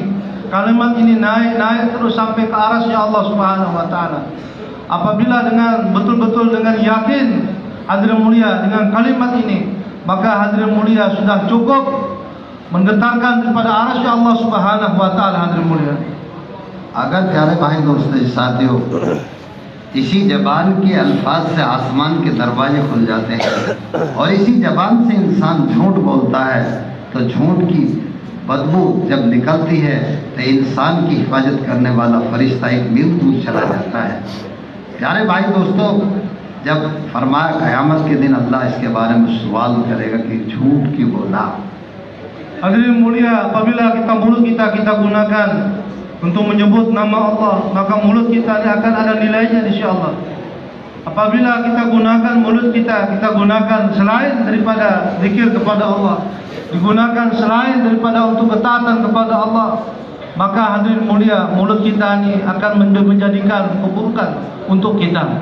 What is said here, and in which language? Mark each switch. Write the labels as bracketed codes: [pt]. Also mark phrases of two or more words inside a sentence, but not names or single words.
[ms] Kalimat ini naik terus sampai ke arasnya Allah [ar] سبحانه وتعالى. [ms] Apabila dengan betul-betul dengan yakin, hadirin mulia, dengan kalimat ini, maka hadirin mulia sudah cukup menggetarkan daripada arasnya Allah [ar] سبحانه وتعالى. [ms] Hadirin mulia, [hi] अगर प्यारे भाई दोस्तों साथियों, इसी जबान के अल्फाज से आसमान के दरवाजे खुल जाते हैं और इसी जबान से इंसान झूठ बोलता है तो झूठ की बदबू जब निकलती है तो इंसान की हिफाजत करने वाला फरिश्ता एक मील दूर चला जाता है। प्यारे भाई दोस्तों, जब फरमाया क़यामत के दिन अल्लाह इसके बारे में सवाल करेगा कि झूठ क्यों बोला। [ms] hadirin mulia, apabila mulut kita gunakan untuk menyebut nama Allah, maka mulut kita akan ada nilainya insyaallah. Apabila kita gunakan mulut kita gunakan selain daripada zikir kepada Allah, digunakan selain daripada untuk ketaatan kepada Allah, maka hadirin mulia, mulut kita ini akan menjadikan keburukan untuk kita.